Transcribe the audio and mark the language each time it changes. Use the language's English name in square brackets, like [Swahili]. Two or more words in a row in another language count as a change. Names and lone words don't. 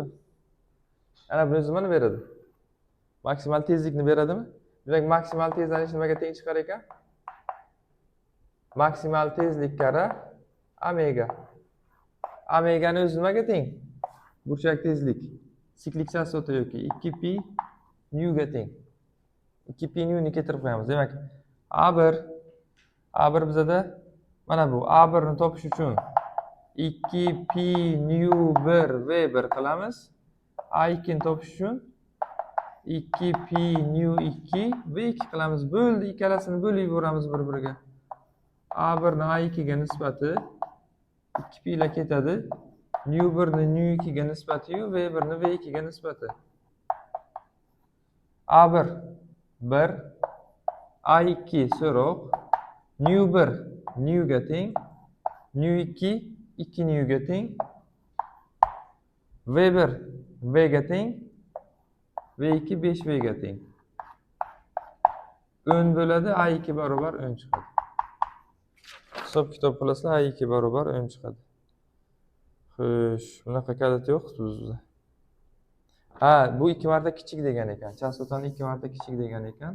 [Uzbek] Ana buni o'zi nimani beradi? Maksimal tezlikni beradimi? Demak, maksimal tezlanish nimaga teng chiqar ekan? Maksimal tezlik kara omega. Omegani o'zi nimaga teng? Burchak tezlik. Siklik chastota yoki 2pi nu ga teng. 2pi nu ni keltirib qo'yamiz. Demak, A1 bizada mana bu A1 ni topish uchun 2pi nu1 v1 qilamiz. A2 ni topish uchun 2pi nu2 v2 qilamiz. Bo'ldi, ikkalasini bo'lib yuboramiz bir-biriga. A1 ni A2 ga nisbati 2pi ila ketadi. nu1 ni nu2 ga nisbati yu v1 ni v2 ga nisbati. A1 1, A2 so'roq, nu1 nu ga teng, nu2 2 nu ga teng, v1 v ga teng, v2 5 v ga teng. 10 bo'ladi, A2 barobar 10 chiqadi. Hisob kitob qilasizlar, A2 barobar 10 chiqadi. Xo'sh, bunaqa kalit yo'q bizda. Ha, bu 2 marta kichik degan ekan. Chastotani 2 marta kichik degan ekan.